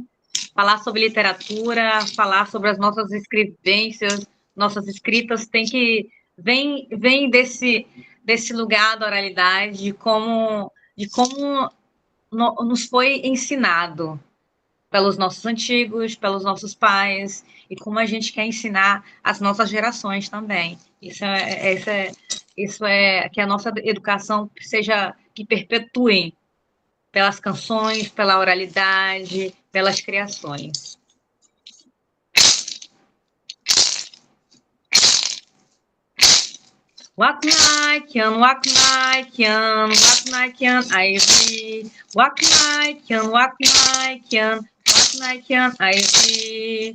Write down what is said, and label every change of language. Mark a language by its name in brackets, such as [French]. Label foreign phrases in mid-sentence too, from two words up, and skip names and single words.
[Portuguese] Falar sobre literatura, falar sobre as nossas escrevências, nossas escritas, vem desse lugar da oralidade, de como nos foi ensinado pelos nossos antigos, pelos nossos pais, e como a gente quer ensinar as nossas gerações também. Isso é que a nossa educação seja, que perpetue pelas canções, pela oralidade, pelas criações. Waknaikian, Waknaikian, Waknaikian, Aizi. Waknaikian, Waknaikian, Waknaikian, Aizi.